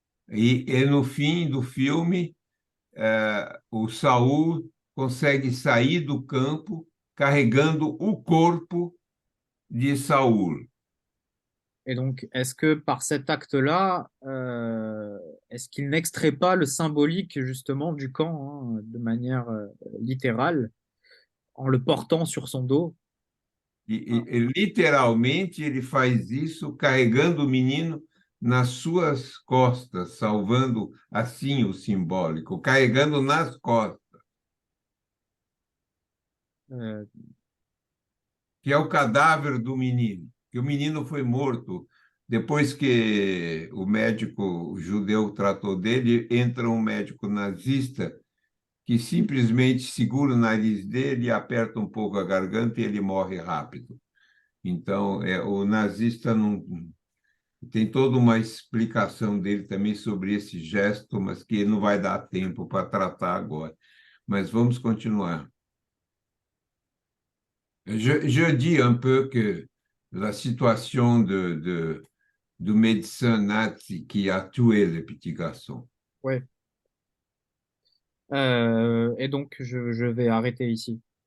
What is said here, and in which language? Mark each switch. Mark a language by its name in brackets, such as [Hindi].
[Portuguese] E no fim do filme, o Saul consegue sair do campo carregando o corpo de Saul. [French] Et donc, est-ce que par cet acte-là, est-ce qu'il n'extrait pas le symbolique justement du camp, hein, de manière littérale, en le portant sur son dos? [Portuguese] E literalmente ele faz isso carregando o menino nas suas costas, salvando assim o simbólico, carregando nas costas, Euh, que é o cadáver do menino, que o menino foi morto. Depois que o médico judeu tratou dele, entra um médico nazista que simplesmente segura o nariz dele, aperta um pouco a garganta e ele morre rápido. Então, o nazista não tem toda uma explicação dele também sobre esse gesto, mas que não vai dar tempo para tratar agora. Mas vamos continuar. [French] Je dis un peu que la situation du médecin nazi qui a tué le petit garçon. ouais. Et donc, je vais arrêter ici.